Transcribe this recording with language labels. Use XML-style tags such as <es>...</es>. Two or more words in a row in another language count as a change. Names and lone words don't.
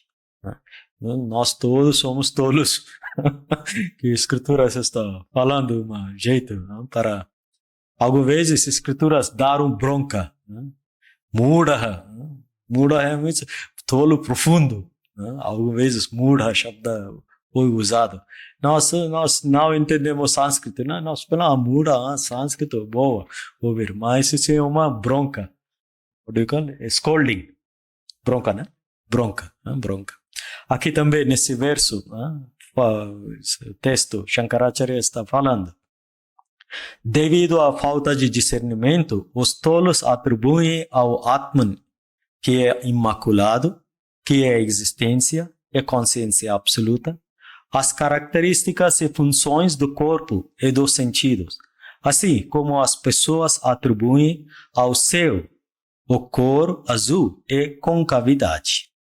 <pt>Nós todos somos tolos. Que a escritura está falando de um jeito, para algumas vezes as escrituras daram bronca. Mudha é muito tolo profundo. Algumas vezes</pt> <sa>mudha shabda</sa> <pt>foi usado. Nós não entendemos sânscrito, nós falamos mudha, sânscrito, boa, ouvir, mas isso é uma bronca.</pt> <en>What do you call it? Scolding.</en> <pt>Bronca, né? Bronca. Aqui também, nesse verso, texto, Shankaracharya está falando: devido à falta de discernimento, os tolos atribuem ao Atman, que é imaculado, que é a existência e consciência absoluta, as características e funções do corpo e dos sentidos, assim como as pessoas atribuem ao céu a cor azul e concavidade.</pt>